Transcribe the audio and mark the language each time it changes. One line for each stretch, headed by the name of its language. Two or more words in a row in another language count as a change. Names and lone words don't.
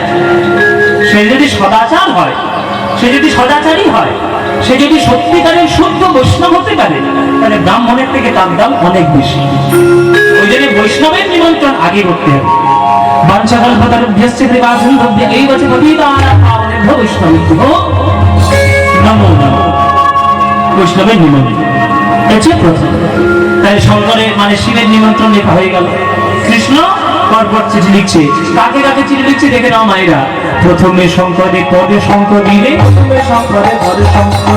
Bangla: সে যদি সদাচার হয়, সে যদি সদাচারী হয়, সে যদি সত্যিকারের শুদ্ধ বৈষ্ণব হতে পারে, তাহলে ব্রাহ্মণের থেকে তার দাম অনেক বেশি। ওই জন্য বৈষ্ণবের নিমন্ত্রণ আগে করতে হবে।
Sanskrit: বাঞ্ছাকল্পতরুভ্যশ্চ কৃপা সিন্ধুভ্যঃ এইব চ পতিতানাং পাবনেভ্যো বৈষ্ণবেভ্যো নমো নমো
Bangla: বৈষ্ণবের নিমন্ত্রণ হচ্ছে প্রথম। তাই শঙ্করের মানে শিবের নিমন্ত্রণ লেখা হয়ে গেল। কৃষ্ণ পরপর চিঠি লিখছে, কাকে কাকে চিঠি লিখছে দেখে নাও মায়েরা। প্রথমে শঙ্করে পদে শঙ্কর দিলে, শঙ্করে পদে শঙ্কর